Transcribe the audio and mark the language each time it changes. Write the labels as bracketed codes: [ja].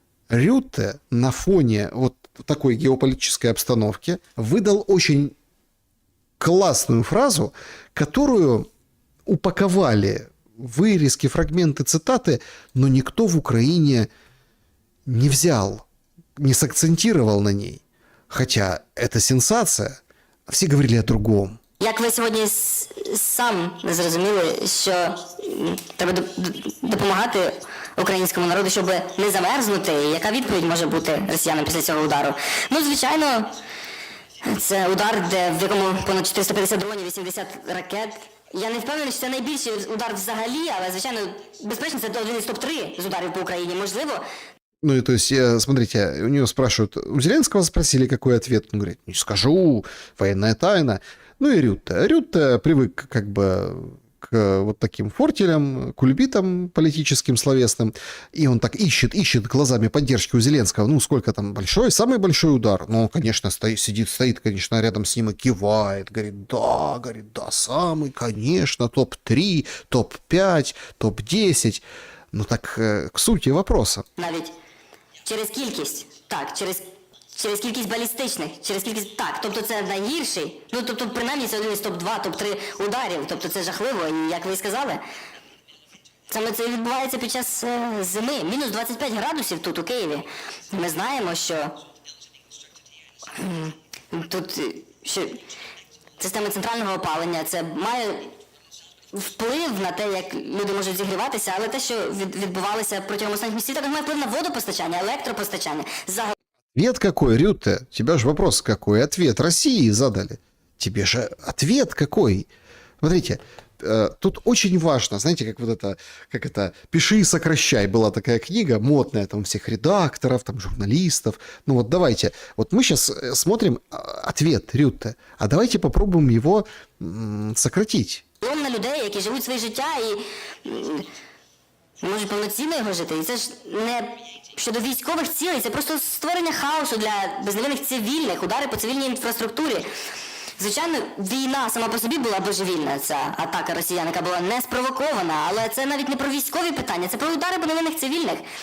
[ru] Рютте на фоне вот такой геополитической обстановки выдал очень классную фразу, которую упаковали вырезки, фрагменты, цитаты, но никто в Украине не взял, не сакцентировал на ней. Хотя это сенсация. Всі говорили о другому. [uk] Як ви сьогодні сам зрозуміли, що треба допомагати українському народу, щоб не замерзнути? Яка відповідь може бути росіянам після цього удару? Ну, звичайно, це удар, в якому понад 450 дронів, 80 ракет. Я не впевнений, що це найбільший удар взагалі, але, звичайно, безпечно, це один із топ-3 з ударів по Україні, можливо. [ru] Ну, и то есть, смотрите, у него спрашивают, у Зеленского спросили, какой ответ. Он говорит, не скажу, военная тайна. Ну и Рютте. Рютте привык как бы к вот таким фортелям, кульбитам политическим, словесным. И он так ищет глазами поддержки у Зеленского. Ну, сколько там большой, самый большой удар. Ну, конечно, стоит, конечно, рядом с ним и кивает. Говорит, да, самый, конечно, топ-3, топ-5, топ-10. Ну, так к сути вопроса. [uk] Навіть через кількість, так, через кількість балістичних, через кількість, так, тобто це найгірший, ну, тобто, принаймні, це один із топ-2, топ-3 ударів, тобто це жахливо, і, як ви сказали, саме це відбувається під час зими, мінус 25 градусів тут, у Києві. Ми знаємо, що тут що система центрального опалення, це має вплив на те, як люди можуть зігріватися, але те, що відбувалося протягом останніх місяців, також має вплив на водопостачання, електропостачання. [ru] Ответ какой, Рютте? Тебя же вопрос какой? Ответ России задали. Тебе же ответ какой? Смотрите, тут очень важно, знаете, как это «Пиши и сокращай» была такая книга, модная, там, всех редакторов, там, журналистов. Ну вот давайте, вот мы сейчас смотрим ответ Рютте, а давайте попробуем его сократить. [uk] На людей, які живуть своє життя і не можуть повноцінно його жити. І це ж не щодо військових цілей, це просто створення хаосу для безневинних цивільних, удари по цивільній інфраструктурі. Звичайно, війна сама по собі була божевільна, ця атака росіян, яка була не спровокована, але це навіть не про військові питання, це про удари по невинних цивільних.